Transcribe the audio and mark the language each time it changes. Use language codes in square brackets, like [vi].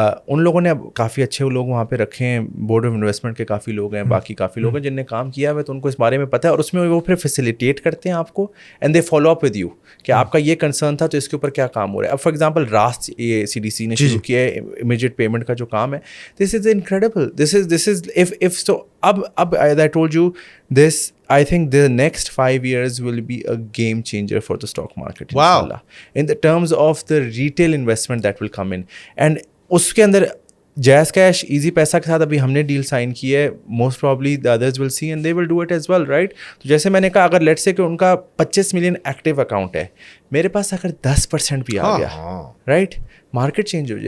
[hi] उन लोगों ने अब काफ़ी अच्छे लोग वहाँ पे रखे हैं, बोर्ड ऑफ इन्वेस्टमेंट के काफ़ी लोग हैं, बाकी काफ़ी लोग हैं जिनने काम किया हुआ है, तो उनको इस बारे में पता है और उसमें वो फिर फैसिलिटेट करते हैं आपको [en] and they follow up with you [hi] कि आपका ये कंसर्न था तो इसके ऊपर क्या काम हो रहा है. अब फॉर एग्जांपल रास्ट ये CDC ने शुरू किया है इमीडिएट पेमेंट का जो काम है. [en] This is incredible. This is if so अब as I told you this, I think the next 5 years will be a game changer for the stock market. Wow. Inshallah. In the terms of the retail investment that will come in. [hi] And उसके अंदर jazz cash easy पैसा के साथ अभी हमने deal sign की है. [en] most probably the others will see and they will do it as well, [hi] right. तो जैसे मैंने कहा, अगर लेट्स से कि उनका 25 मिलियन एक्टिव अकाउंट है, मेरे पास अगर 10% भी आ गया, राइट, मार्केट चेंज हो जाएगी.